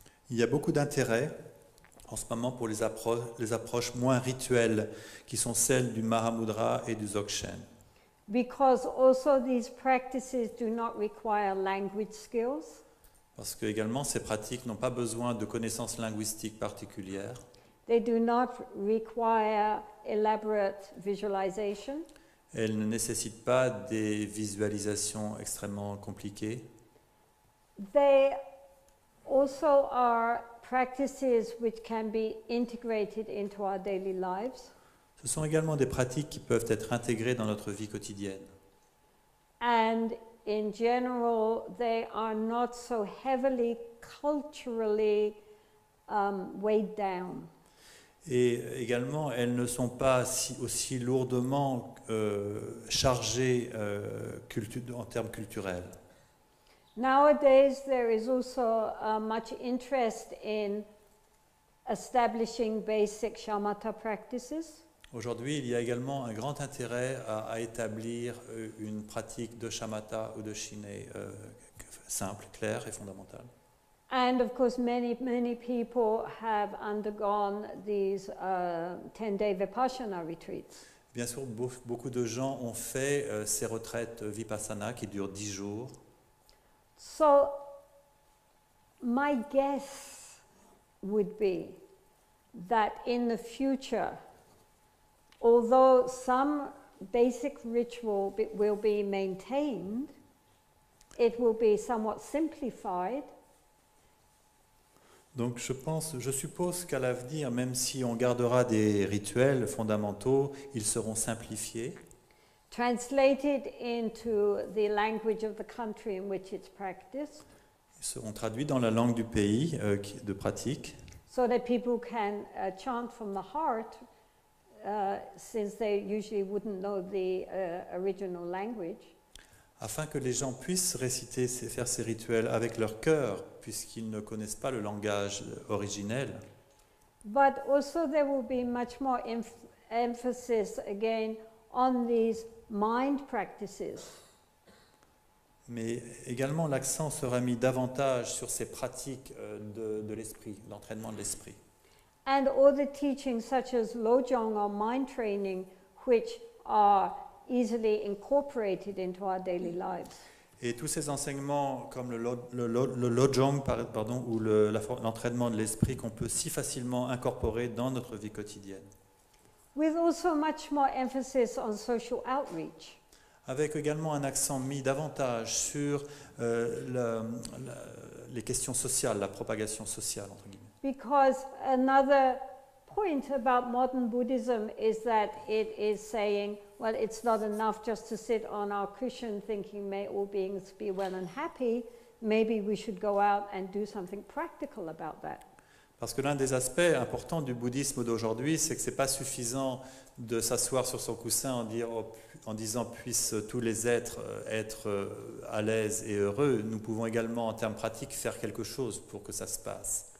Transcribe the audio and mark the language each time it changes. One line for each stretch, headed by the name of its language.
French: Il y a beaucoup d'intérêt en ce moment pour les approches moins rituelles qui sont celles du Mahamudra et du Dzogchen.
English: Because also these practices do not require language skills.
French: Parce que également ces pratiques n'ont pas besoin de connaissances linguistiques particulières.
English: They do not require elaborate visualization.
French: Elles ne nécessitent pas des visualisations extrêmement compliquées.
English: They also are practices which can be integrated into our daily lives.
French: Ce sont également des pratiques qui peuvent être intégrées dans notre vie quotidienne.
English: And in general, they are not so heavily culturally weighed down.
French: Et également, elles ne sont pas aussi lourdement chargées en termes culturels.
English: Nowadays, there is also much interest in establishing basic shamatha practices.
French: Aujourd'hui, il y a également un grand intérêt à établir une pratique de shamatha ou de shiné simple, claire et fondamentale.
English: And of course, many people have undergone these 10-day Vipassana retreats.
French: Bien sûr, beaucoup de gens ont fait ces retraites vipassana qui durent 10 jours.
English: So, my guess would be that in the future, although some basic ritual will be maintained, it will be somewhat simplified.
French: Donc je suppose qu'à l'avenir, même si on gardera des rituels fondamentaux, ils seront simplifiés.
English: Translated into the language of the country in which it's practiced.
French: Ils seront traduits dans la langue du pays de pratique.
English: So that people can chant from the heart, since they usually wouldn't know the original language.
French: Afin que les gens puissent réciter, faire ces rituels avec leur cœur, puisqu'ils ne connaissent pas le langage originel.
English: But also there will be much more emphasis again on these mind practices.
French: Mais également l'accent sera mis davantage sur ces pratiques de l'esprit, l'entraînement de l'esprit.
English: And all the teachings such as Lojong or mind training, which are easily incorporated into our daily lives.
French: Et tous ces enseignements comme le Lojong ou l'entraînement de l'esprit qu'on peut si facilement incorporer dans notre vie quotidienne.
English: With also much more emphasis on social outreach.
French: Avec également un accent mis davantage sur les questions sociales, la propagation sociale, entre guillemets.
English: Because another point about modern Buddhism is that it is saying, well, it's not enough just to sit on our cushion thinking, may all beings be well and happy. Maybe we should go out and do something practical about that.
French: Parce que l'un des aspects importants du bouddhisme d'aujourd'hui, c'est que ce n'est pas suffisant de s'asseoir sur son coussin en disant puissent tous les êtres être à l'aise et heureux. Nous pouvons également, en termes pratiques, faire quelque chose pour que ça se passe.